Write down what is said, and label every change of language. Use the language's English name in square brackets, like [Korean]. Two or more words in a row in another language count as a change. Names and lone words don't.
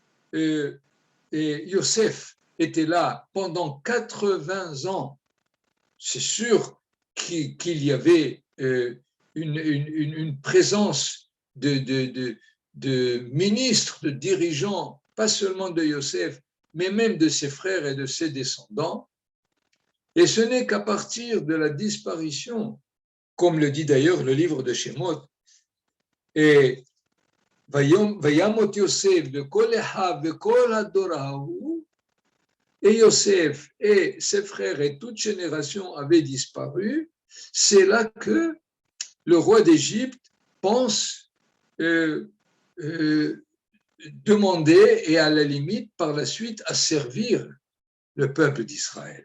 [French] Yosef était là pendant 80 ans, c'est sûr qu'il y avait une présence de ministres, de dirigeants, pas seulement de Yosef, mais même de ses frères et de ses descendants. Et ce n'est qu'à partir de la disparition, comme le dit d'ailleurs le livre de Shemot, et [Hebrew] וימת יוסף וכל אחיו וכל הדור ההוא, [French] et Yosef et ses frères et toute génération avaient disparu, c'est là que le roi d'Égypte pense demander et à la limite par la suite à servir le peuple d'Israël.